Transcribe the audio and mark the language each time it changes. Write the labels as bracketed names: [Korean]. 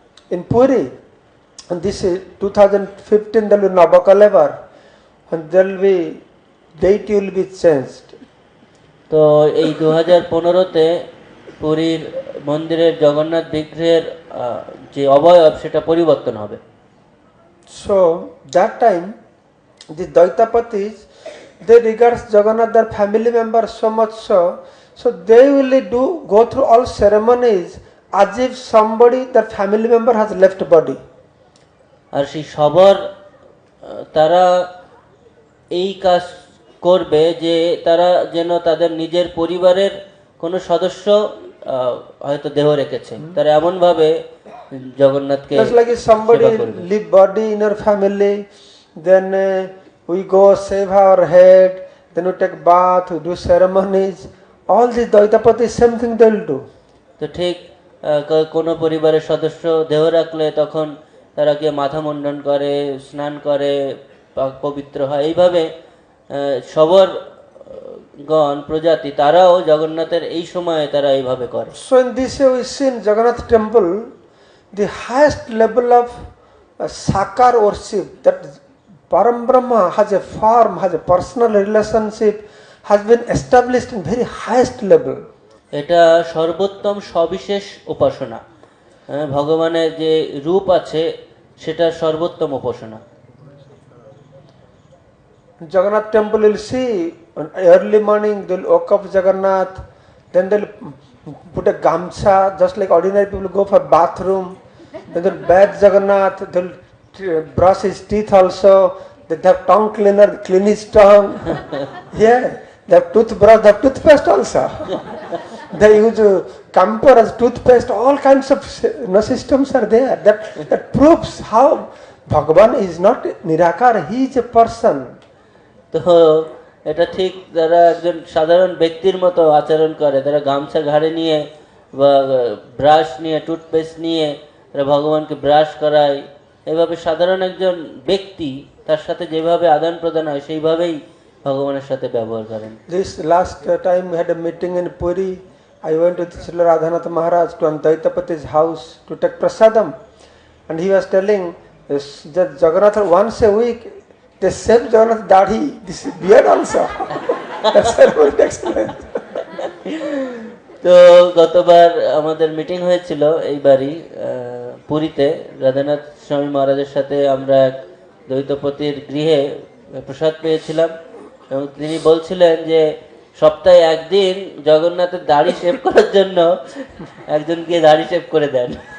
[English] In Puri, and this is 2015, there will be Nabakalevar, and there will be date will be changed. [Bangla] তো এই 2015-তে পুরীর মন্দিরের জগন্নাথ বিগ্রহের যে অবয়ব সেটা পরিবর্তন হবে। [English] So that time, the Daitapatis, they regard Jagannath their family members so much so they will go through all ceremonies as if somebody, their family member has left body. [Bangla] আর সেই সবর তারা এই কাজ করবে যে তারা যেন তাদের নিজের পরিবারের কোনো সদস্য হয়তো দেহ রেখেছে, তারা এমন ভাবে জগন্নাথকে [English] Just like if somebody leave body in your family, then we go shave our head, then we take bath, we do ceremonies. All these Daitapatis, same thing they will do. [Bangla] তো ঠিক কোনো পরিবারের সদস্য দেহ রাখলে তখন তারা গিয়ে মাথা মুন্ডন করে, স্নান করে, পবিত্র হয়। এইভাবে সবর গণ প্রজাতি তারাও জগন্নাথের এই সময়ে তারা এইভাবে করে। [English] So in this way we see in Jagannath temple the highest level of sakar worship, that Param Brahma has a form, has a personal relationship, has been established in very highest level. [Bangla] এটা সর্বোত্তম সবিশেষ উপাসনা, ভগবানের যে রূপ আছে সেটা সর্বোত্তম উপাসনা। [English] Jagannath temple, you'll see early morning they'll wake up Jagannath, then they'll put a gamcha just like ordinary people go for bathroom. Then they'll bathe Jagannath, they'll brush his teeth also. They have tongue cleaner, clean his tongue. Yeah, they have toothbrush, they have toothpaste also. They use camphor as toothpaste. All kinds of systems are there. That proves how Bhagavan is not Nirakar. He is a person. [Bangla] তো এটা ঠিক যারা একজন সাধারণ ব্যক্তির মতো আচরণ করে, তারা গামছা ঘাড়ে নিয়ে বা ব্রাশ নিয়ে, টুথপেস্ট নিয়ে তারা ভগবানকে ব্রাশ করায়, এভাবে সাধারণ একজন ব্যক্তি তার সাথে যেভাবে আদান প্রদান হয় সেইভাবেই ভগবানের সাথে ব্যবহার করেন। [English] This last time we had a meeting in Puri. I went with Srila Radhanath Maharaj to Antaitapati's house to take prasadam, and he was telling that Jagannath once a week they shave Jagannath dadi, this beard also. That's what he explained. [Bangla] তো গতবার আমাদের meeting হয়েছিল এইবারই পুরীতে, রাধানাথ স্বামী মহারাজের সাথে আমরা এক দ্বৈতপতির গৃহে প্রসাদ পেয়েছিলাম, এবং তিনি বলছিলেন যে সপ্তাহে একদিন জগন্নাথের দাড়ি শেভ করার জন্য একজন গিয়ে দাড়ি শেভ করে দেন।